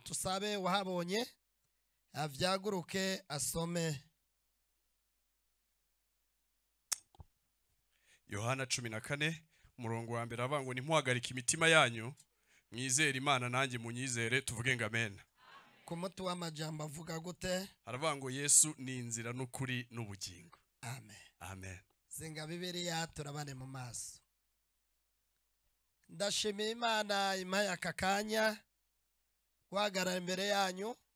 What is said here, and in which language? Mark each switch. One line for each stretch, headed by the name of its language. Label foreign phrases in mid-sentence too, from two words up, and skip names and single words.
Rundi: Tusabe wahabonye avyaguruke asome. Yohana 14 umurongo wa mbere avango ntimuhagarike imitima yanyu mwizere Imana nanjye munyizere tuvuge ngo amen. Ku muti w'amajambo avuga gute? Haravango Yesu ni inzira n'ukuri n'ubugingo. Amen. Amen. Zinga Bibiliya turabane mu maso. Ndashimiye Imana impaye aka kanya guhagarara imbere yanyu.